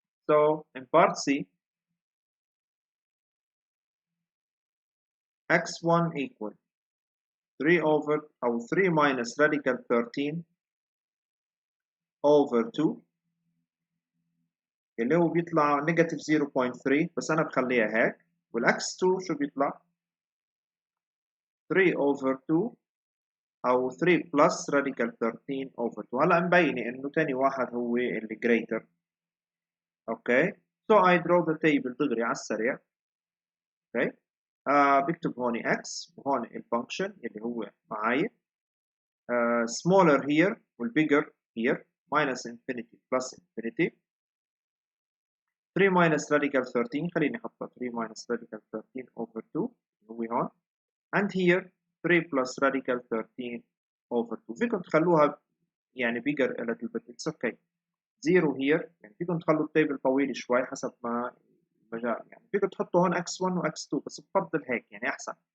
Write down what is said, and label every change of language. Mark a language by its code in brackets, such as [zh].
[en] So in part C x1 equal 3 over أو 3 minus radical 13 over 2 [ar] اللي هو بيطلع نيجاتيف 0.3 بس أنا بخليها هيك. والإكس 2 شو بيطلع؟ 3 over 2 أو 3 plus radical 13 over 2. هلا مبينة إنه تاني واحد هو اللي greater. أوكي. [en] So I draw the table [ar] دغري على السريع. أوكي. بكتب هون x وهون الفانكشن اللي هو معاي. [en] Smaller here والbigger here minus infinity plus infinity. 3 minus radical 13 [ar] خليني أحطها [en] 3 minus radical 13 over 2 هو هون. And here 3 plus radical 13 over 2. [ar] فيكم تخلوها يعني [en] bigger a little bit. It's okay. [ar] 0 here يعني فيكم تخلوا التيبل طويل شوي حسب ما المجال يعني فيكم تحطوا هون x1 و x2 بس بفضل هيك يعني أحسن.